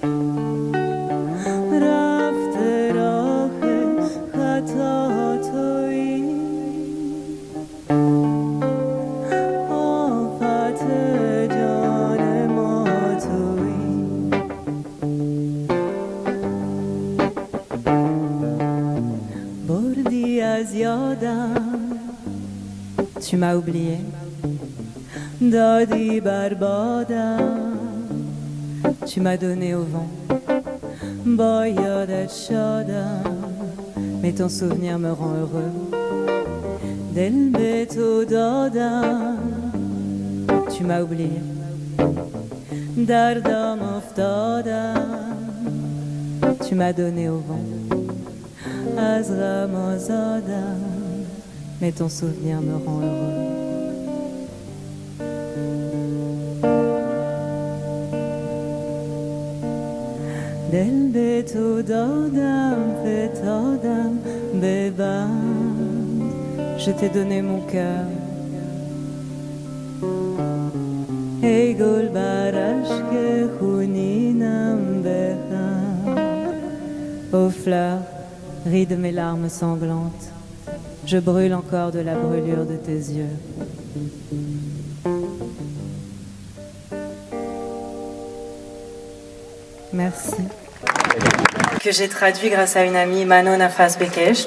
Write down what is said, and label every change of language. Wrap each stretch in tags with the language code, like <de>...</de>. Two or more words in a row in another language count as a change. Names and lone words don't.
<fa>رفته راه خطا تویی آفت جان ما تویی بردی از یادم</fa> <fr>Tu m'as oublié</fr> <fa>دادی بربادم</fa> <fr>Tu m'as donné au vent</fr> <fa>با یادت شادم</fa> <fr>Mais ton souvenir me rend heureux</fr> <fa>دل به تو دادم</fa> <fr>Tu m'as oublié</fr> <fa>دردم افتادم</fa> <fr>Tu m'as donné au vent</fr> <fa>از غم آزادم</fa> <fr>Mais ton souvenir me rend heureux</fr> <fa>دل به تو دادم فتادم ببند</fa> <fr>Je t'ai donné mon cœur</fr> <fa>ای گل بر اشک خونینم بخند</fa> <fr>Aux fleurs, ris de mes larmes sanglantes Je brûle encore de la brûlure de tes yeux Merci. Que j'ai traduit grâce à une amie, Manon Nafas Bekesh.</fr>